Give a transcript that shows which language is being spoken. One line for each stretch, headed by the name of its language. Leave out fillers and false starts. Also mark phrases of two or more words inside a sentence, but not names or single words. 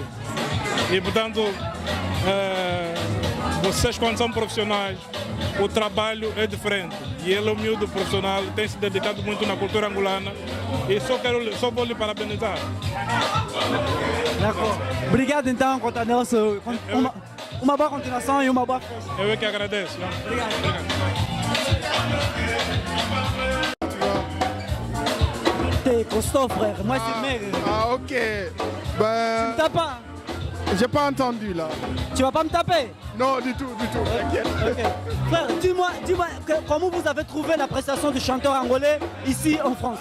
Portuguese: E portanto, vocês quando são profissionais, o trabalho é diferente. E ele é humilde profissional, tem se dedicado muito na cultura angolana. E só vou lhe parabenizar. Obrigado então, Conta Nelson. Uma boa continuação e uma boa festa. Eu é que agradeço. Obrigado.
French: T'es costaud, frère. Moi, c'est mec. Ah, ok. Ben... Tu me tapes pas? J'ai pas entendu là. Tu vas pas me taper? Non, du tout, t'inquiète. Okay. Frère, dis-moi, comment vous avez trouvé la prestation du chanteur angolais ici en France?